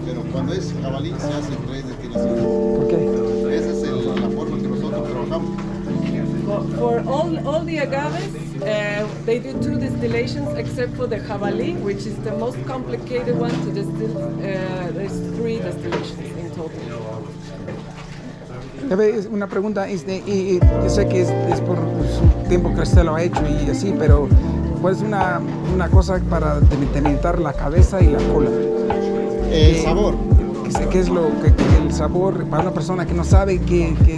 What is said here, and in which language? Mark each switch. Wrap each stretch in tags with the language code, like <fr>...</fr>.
<es>Pero cuando es jabalí se hacen 3 destilaciones.</es> <en>Okay.</en> <es>Esa es la forma que nosotros trabajamos.</es> <en>For all the agaves, they do 2 distillations except for the jabalí, which is the most complicated one to distill. There's 3 distillations in total.</en> <es>Una pregunta, y yo sé que es por su tiempo que usted lo ha hecho y así, pero pues una cosa para delimitar la cabeza y la cola. El sabor. qué es lo que el sabor para una persona que no sabe qué?</es>